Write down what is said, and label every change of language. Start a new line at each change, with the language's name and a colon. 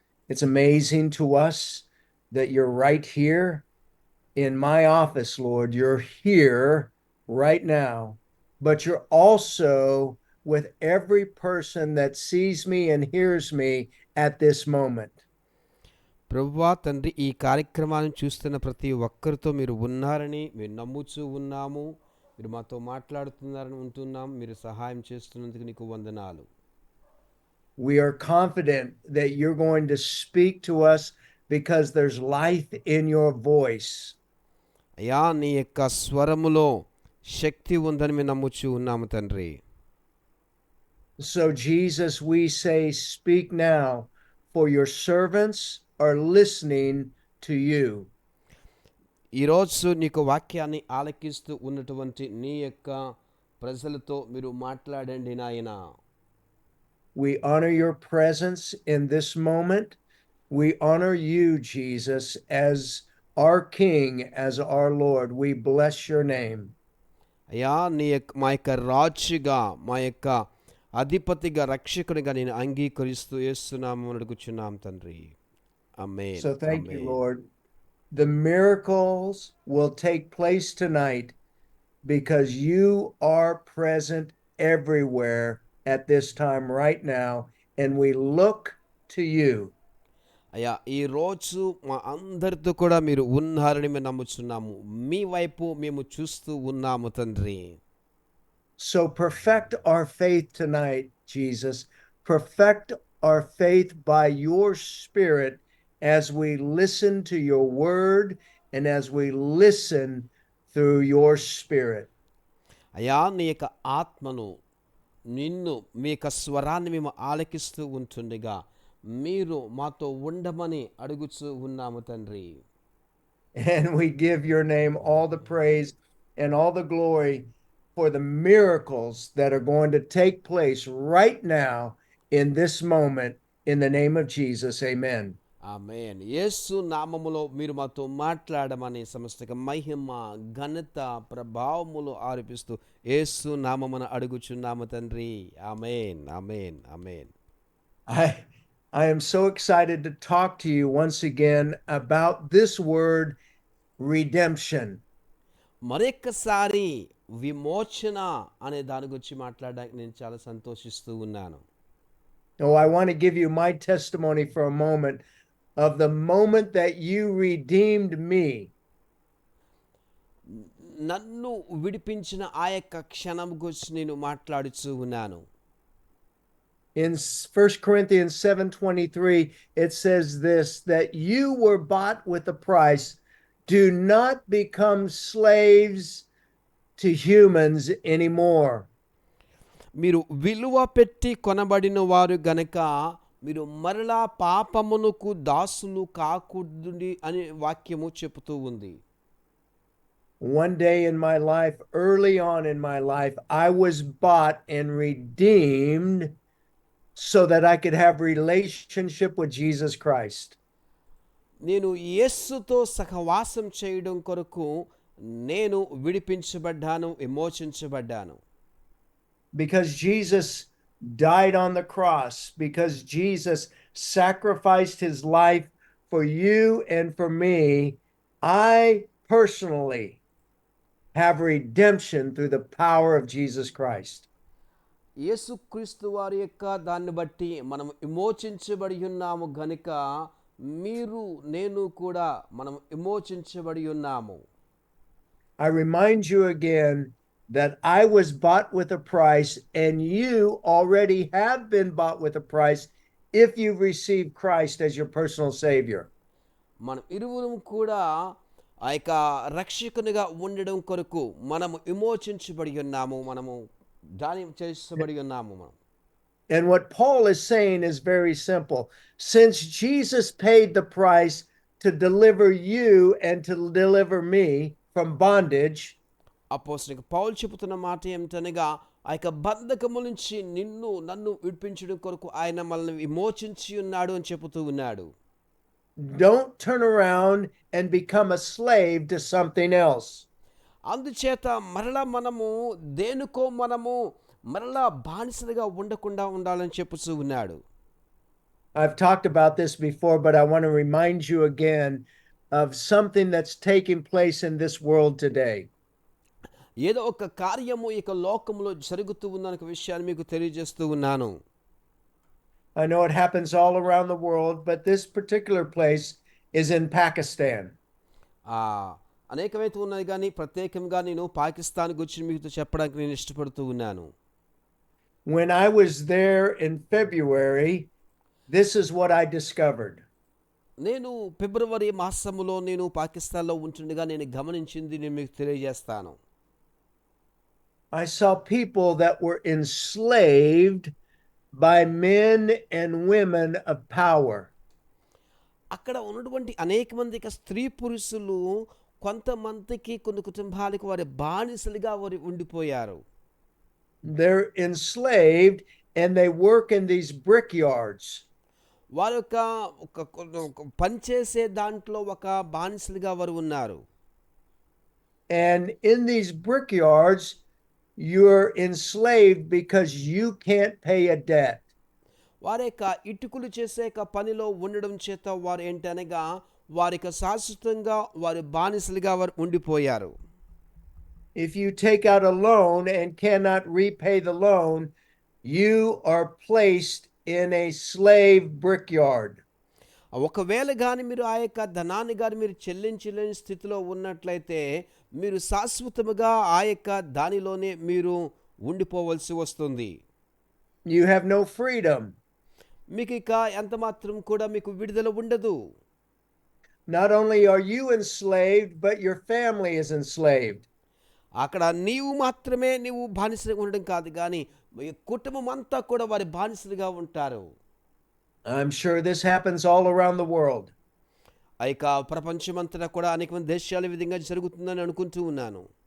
English: It's amazing to us that you're right here in my office, Lord. You're here right now, but you're also with every person that sees me and hears me at this moment.
Telugu: ప్రభువా తండ్రి, ఈ కార్యక్రమాన్ని చూస్తున్న ప్రతి ఒక్కరితో మీరు ఉన్నారని మేము నమ్ముచూ ఉన్నాము. మీరు మాతో మాట్లాడుతున్నారని ఉంటున్నాం. మీరు సహాయం చేస్తున్నందుకు నీకు వందనాలు.
English: We are confident that you're going to speak to us because there's life in your voice.
Telugu: అయ్యా, నీ యొక్క స్వరములో శక్తి ఉందని మేము నమ్ముచూ ఉన్నాము తండ్రి.
English: So Jesus, we say, speak now, for your servants are listening to you.
Telugu: ఈరోజు నీకు వాక్యాన్ని ఆలకిస్తూ ఉన్నటువంటి నీ యొక్క ప్రజలతో మీరు మాట్లాడండి నాయన.
English: We honor your presence in this moment. We honor you, Jesus, as our King, as our Lord. We bless your name.
Telugu: అయ్యా, మా యొక్క రాజుగా, మా యొక్క అధిపతిగా, రక్షకునిగా నేను అంగీకరిస్తూ యేసునామమున అడుగుచున్నాం తండ్రి. ఆమేన్.
English: So thank you, Lord. The miracles will take place tonight because you are present everywhere at this time right now, and we look to you.
Telugu: అయ్యా, ఈ రోజు మా అందరితో కూడా మీరు ఉన్నారని మేము నమ్ముచున్నాము. మీ వైపు మేము చూస్తూ ఉన్నాము తండ్రి.
English: So perfect our faith tonight, Jesus. Perfect our faith by your Spirit as we listen to your word and as we listen through your Spirit.
Telugu: అయ్యా, నీ యొక్క ఆత్మను, నిన్ను, మీ యొక్క స్వరాన్ని మేము ఆలకిస్తూ ఉంటుండగా మీరు మాతో ఉండమని అడుగుచూ ఉన్నాము తండ్రి.
English: And we give your name all the praise and all the glory for the miracles that are going to take place right now in this moment in the name of Jesus. Amen.
Telugu: ఆమేన్. యేసు నామములో మీరు మాతో మాట్లాడమని సమస్త మహిమ, ఘనత, ప్రభావములు ఆరోపిస్తూ యేసు నామమున అడుగుచున్నాము తండ్రి. ఆమేన్, ఆమేన్, ఆమేన్.
English: I am so excited to talk to you once again about this word, redemption.
Telugu: మరొక్కసారి విమోచన అనే దాని గురించి మాట్లాడడానికి నేను చాలా సంతోషిస్తూ ఉన్నాను.
English: Oh, I want to give you my testimony for a moment of the moment that you redeemed me.
Telugu: నన్ను విడిపించిన ఆ యొక్క క్షణం గురించి నేను మాట్లాడుతూ ఉన్నాను.
English: In 1 Corinthians 7:23, it says this, that you were bought with a price. Do not become slaves to humans anymore.
Telugu: మీరు విలువ పెట్టి కొనబడిన వారు గనక మీరు మరలా పాపమునకు దాసులు కాకూడదు అని వాక్యము చెబుతూ ఉంది.
English: One day in my life, early on in my life, I was bought and redeemed so that I could have relationship with Jesus Christ.
Telugu: నేను యేసుతో సహవాసం చేయడం కొరకు నేను విడిపించబడ్డాను, విమోచించబడ్డాను.
English: Because Jesus died on the cross, because Jesus sacrificed his life for you and for me, I personally have redemption through the power of Jesus Christ.
Telugu: యేసుక్రీస్తు వారి యొక్క దాన్ని బట్టి మనం విమోచించబడి ఉన్నాము గనుక మీరు నేను కూడా మనం విమోచించబడి ఉన్నాము.
English: I remind you again that I was bought with a price, and you already have been bought with a price if you've received Christ as your personal Savior.
Telugu: మనం ఇరువురం కూడా ఆ యొక్క రక్షకునిగా ఉండడం కొరకు మనము విమోచించబడి ఉన్నాము, మనము దాని చేసబడి ఉన్నాము మనం.
English: And what Paul is saying is very simple. Since Jesus paid the price to deliver you and to deliver me from bondage,
Telugu: అపోస్తలుడైన పౌలు చెబుతున్న మాట ఏమిటనగా ఆ యొక్క బంధకము నుంచి నిన్ను నన్ను విడిపించడం కొరకు ఆయన మనల్ని విమోచించి ఉన్నాడు అని చెబుతూ ఉన్నాడు.
English: don't turn around and become a slave to something else.
Telugu: అందుచేత మరలా మనము దేనికో మనము మరలా బానిసలుగా ఉండకుండా ఉండాలని చెప్పుతూ ఉన్నాడు.
English: I've talked about this before, but I want to remind you again of something that's taking place in this world today.
Telugu: ఏదో ఒక కార్యము ఇక లోకంలో జరుగుతూ ఉన్న ఒక విషయాన్ని మీకు తెలియజేస్తూ ఉన్నాను.
English: I know it happens all around the world, but this particular place is in Pakistan.
Telugu: ఆ, అనేకమైతే ఉన్నది కానీ ప్రత్యేకంగా నేను పాకిస్తాన్ గురించి మీకు చెప్పడానికి నేను ఇష్టపడుతూ ఉన్నాను.
English: When I was there in February, this is what I discovered.
Telugu: నేను ఫిబ్రవరి మాసములో నేను పాకిస్తాన్లో ఉంటుండగా నేను గమనించింది నేను మీకు తెలియజేస్తాను.
English: I saw people that were enslaved by men and women of power.
Telugu: అక్కడ ఉన్నటువంటి అనేక మంది స్త్రీ పురుషులు కొంతమందికి కొన్ని కుటుంబాలకు వారి బానిసలుగా వారు ఉండిపోయారు.
English: They're enslaved and they work in these brickyards.
Telugu: వారి యొక్క పనిచేసే దాంట్లో ఒక బానిసలుగా వారు ఉన్నారు.
English: And in these brickyards, you're enslaved because you can't pay a debt.
Telugu: వారి యొక్క ఇటుకలు చేసే పనిలో ఉండడం చేత వారు ఏంటనగా వారి శాశ్వతంగా వారి బానిసలుగా వారు ఉండిపోయారు.
English: If you take out a loan and cannot repay the loan, you are placed in a slave brickyard.
Telugu: ఒకవేళ కానీ మీరు ఆ యొక్క ధనాన్ని కానీ మీరు చెల్లించలేని స్థితిలో ఉన్నట్లయితే మీరు శాశ్వతముగా ఆ యొక్క దానిలోనే మీరు ఉండిపోవలసి వస్తుంది.
English: You have no freedom.
Telugu: మీకు ఇక ఎంత మాత్రం కూడా మీకు విడుదల ఉండదు.
English: Not only are you enslaved, but your family is enslaved.
Telugu: అక్కడ నీవు మాత్రమే నీవు బానిసలుగా ఉండడం కాదు కానీ మీ కుటుంబం అంతా కూడా వారి బానిసలుగా ఉంటారు.
English: I'm sure this happens all around the world.
Telugu: ఆ యొక్క ప్రపంచమంతటా కూడా అనేక మంది దేశాల విధంగా జరుగుతుందని అనుకుంటూ ఉన్నాను.